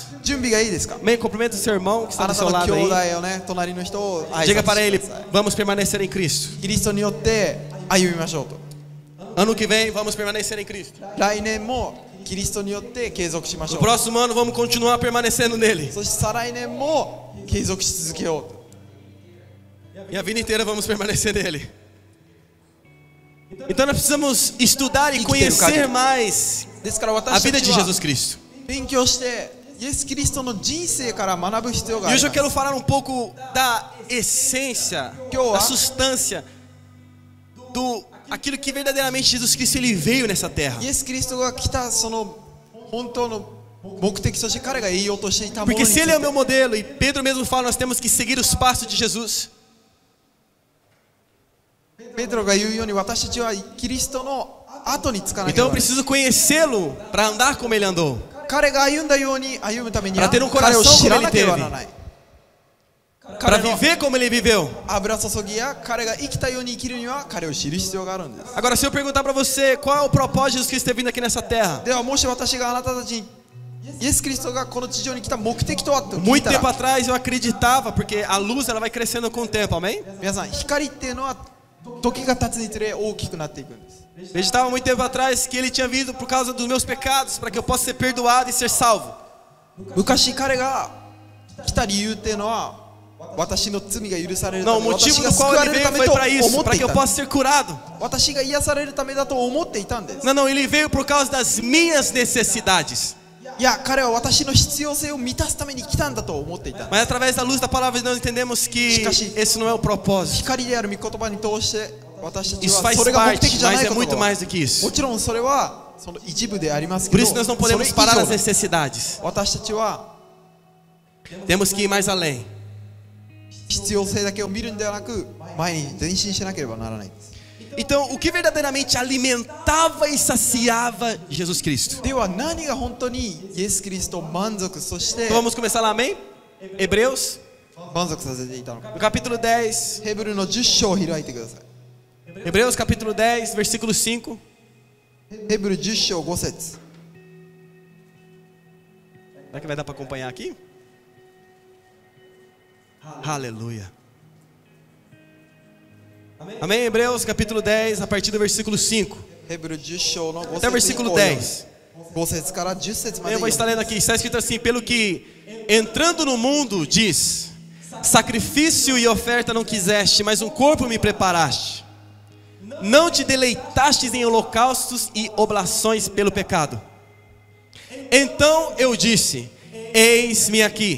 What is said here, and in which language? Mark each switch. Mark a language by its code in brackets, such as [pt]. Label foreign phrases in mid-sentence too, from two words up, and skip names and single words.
[ja] 準備がいいですか？ [pt] Amém? Cumprimenta o seu irmão que está [ja] あ [pt] do [ja] なた [pt] seu [ja] の [pt] lado [ja] 兄 [pt] aí. [ja] 弟をね、隣の人を挨拶 [pt] Diga [ja] して [pt] para ele, [ja] ください。 [pt] vamos permanecer em Cristo. [ja] キリストによって歩みましょうと。 [pt] Ano que vem, vamos permanecer em Cristo. [ja] 来年もキリストによって継続しまし [pt] No [ja] ょう。 [pt] próximo ano, vamos continuar permanecendo nele. [ja] そして再来年も継続し続けようと。 [pt] E a vida inteira vamos permanecer nele. Então nós precisamos estudar e conhecer mais [ja] ですから [pt] a [ja] 私 [pt] vida [ja] た [pt] de [ja] ちは [pt] Jesus Cristo. [ja] 勉強してイエス・キリストの人生から学ぶ必要があ [pt] E [ja] り [pt] hoje [ja] ま [pt] eu [ja] す。 [pt] quero falar um pouco da essência, da substância, do aquilo que verdadeiramente Jesus Cristo ele veio nessa terra. [ja] イエス・キリストが来たその本当の目的として彼が言おうとしていたもの [pt] Porque [ja] につ [pt] se [ja] い [pt] ele é o [ja] て [pt] meu modelo e Pedro mesmo fala, nós temos que seguir os passos de Jesus. [ja] ペテロが言うように私たちはキリストの後につかなけれ [pt] Então eu [ja] ばならない。 [pt] preciso conhecê-lo para andar como ele andou. [ja] 彼が歩んだように歩むためには [pt] Para ter um [ja] 彼を [pt] coração [ja] 知 [pt] como [ja] ら [pt] ele [ja] なければならない。 [pt] Para viver como ele viveu. [ja] 油注ぎや彼が生きたように生きるには彼を知る必要があるんです。 [pt] Agora, se eu perguntar para você qual é o propósito de Jesus Cristo ter vindo aqui nessa terra? [ja] ではもし私があなたたちにイエス・キリストがこの地上に来た目的とはと聞い [pt] Muito [ja] た [pt] tempo [ja] ら [pt] atrás eu acreditava, porque a luz ela vai crescendo com o tempo, amém? [ja] 皆さん光っていうのは時が経つにつれ大きくなっていくんです。 [pt] Eu acreditava muito tempo atrás que ele tinha vindo por causa dos meus pecados, para que eu possa ser perdoado e ser salvo. [ja] 昔彼が来た理由っていうのは私の罪が許されるた [pt] Não, [ja] め [pt] o [ja] 私 [pt] motivo [ja] が [pt] do [ja] 救 [pt] qual [ja] わ [pt] ele [ja] れるた [pt] veio [ja] め [pt] foi [ja] と [pt] para isso, [ja] 思っ [pt] para [ja] てい [pt] que eu [ja] た。 [pt] possa ser curado. [ja] 私が癒されるためだと思っていたんです。 [pt] Não, ele veio por causa das minhas necessidades. [ja] いや彼は私の必要性を満たすために来たんだと思っていた。 [pt] Mas através da luz da palavra de Deus entendemos que esse não é o propósito. [ja] 光である御言葉に通して私たち [pt] Isso [ja] は [pt] faz [ja] それが目 [pt] parte, [ja] 的じゃな [pt] mas [ja] い [pt] é [ja] こと [pt] muito [ja] が [pt] mais do que isso. [ja] もちろんそれはその一部でありますけ [pt] Por [ja] ど、 [pt] isso nós não [ja] それ [pt] podemos [ja] 以 [pt] parar [ja] 上 [pt] nas necessidades. [ja] 私たちは [pt] Temos que ir mais além. [ja] 必要性だけを見るんではなく前に前進しなければならないんです。 [pt] Então, o que verdadeiramente alimentava e saciava Jesus Cristo? [ja] では何が本当にイエス・キリストを満足、そして [pt] Então vamos começar lá, amém? Hebreus, [ja] 満足させていたのか。 [pt] no capítulo 10. [ja] ヘブルの10章を開いてください。 [pt] Hebreus, capítulo 10, versículo 5. [ja] ヘブル10章5節。 [pt] Será que vai dar para acompanhar aqui? Aleluia. Amém? Hebreus, capítulo 10, a partir do versículo 5. [ja] ヘブル10章の [pt] Até o [ja] 5節以 [pt] versículo [ja] 降 [pt] 10. [ja] 5節から10節まで [pt] Eu vou estar lendo aqui. Está escrito assim: pelo que entrando no mundo diz: sacrifício e oferta não quiseste, mas um corpo me preparaste. Não te deleitastes em holocaustos e oblações pelo pecado. Então eu disse: eis-me aqui.